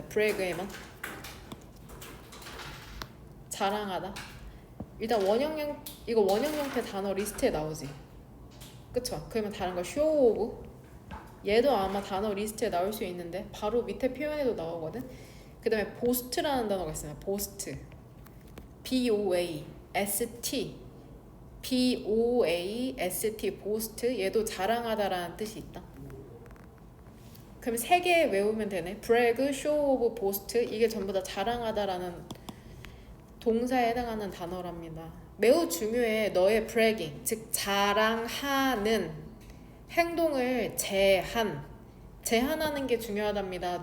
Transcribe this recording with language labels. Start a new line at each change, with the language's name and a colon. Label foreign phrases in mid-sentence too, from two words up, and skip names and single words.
Korean: bragg에만 자랑하다. 일단 이거 원형 형태 단어 리스트에 나오지. 그쵸? 그러면 다른 거
English: show off
Korean: 얘도 아마 단어 리스트에 나올 수 있는데 바로 밑에 표현에도 나오거든. 그 다음에 boast라는 단어가 있어요.
English: boast B-O-A-S-T B-O-A-S-T boast
Korean: 얘도 자랑하다라는 뜻이 있다. 그럼 3개 외우면 되네.
English: brag, show off, boast
Korean: 이게 전부 다 자랑하다라는 동사에 해당하는 단어랍니다. 매우 중요해. 너의 bragging 즉 자랑하는 행동을 제한하는 게 중요하답니다.